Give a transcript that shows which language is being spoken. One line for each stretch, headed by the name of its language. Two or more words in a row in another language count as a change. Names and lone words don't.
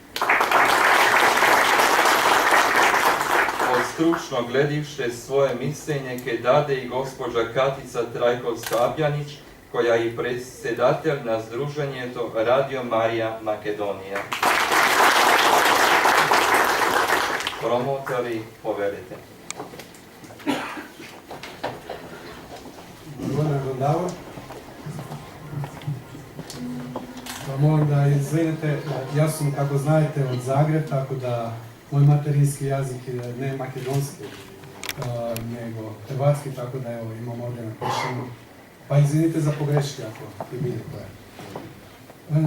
Macedonian: Од стручно гледиште своје мислење ке даде и госпожа Катица Трајковска-Абјанич, која е председател на Сдружењето Радио Марија Македонија. Промотори, поверите. Благодарам, Давор.
Croatian: Molim da izvinete, ja sam, kako znate, od Zagreb, tako da moj materinski jezik je ne makedonski, nego hrvatski, tako da evo imam ovdje napišeno. Pa izvinite za pogreške ako je bilo koje.